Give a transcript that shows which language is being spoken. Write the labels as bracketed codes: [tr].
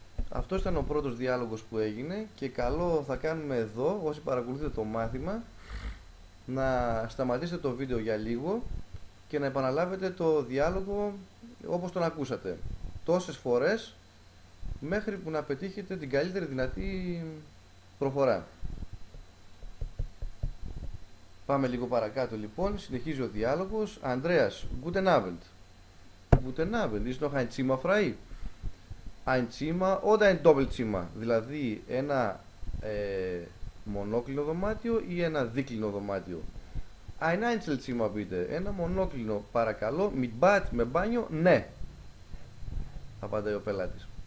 [el] Αυτός ήταν ο πρώτος διάλογος που έγινε και καλό θα κάνουμε εδώ, όσοι παρακολουθείτε το μάθημα, να σταματήσετε το βίντεο για λίγο και να επαναλάβετε το διάλογο όπως τον ακούσατε τόσες φορές μέχρι που να πετύχετε την καλύτερη δυνατή προφορά. Πάμε λίγο παρακάτω λοιπόν, συνεχίζει ο διάλογος. [de] Ανδρέας, guten Abend. Guten Abend, ist noch ein Zimmer frei? Ein Zimmer oder ein Doppelzimmer, [el] δηλαδή ένα μονόκλινο δωμάτιο ή ένα δίκλινο δωμάτιο? [de] Ein Einzelzimmer bitte, [el] ένα μονόκλινο παρακαλώ, [de] mit Bad, [el] με μπάνιο, ναι, απαντάει ο πελάτης.